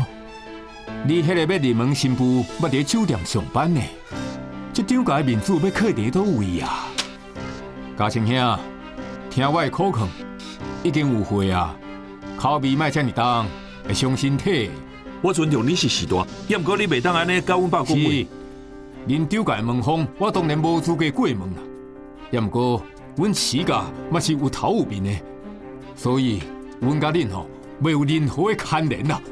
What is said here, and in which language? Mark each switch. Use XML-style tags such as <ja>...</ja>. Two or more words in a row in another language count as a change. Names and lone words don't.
<nan>你迄个要入门新妇，要伫酒店上班呢？这张家的面子要靠伫倒位啊？嘉诚兄，听我的口劝，已经有岁啊，口味莫遮尔重，会伤身体。我尊重你是时代，也毋过你袂当安尼甲阮爸讲话。是，恁酒家的门风，我当然无资格过问啦。也毋过，阮饲家嘛是有头有面的，所以阮甲恁吼，袂有任何的牵连啦。</nan>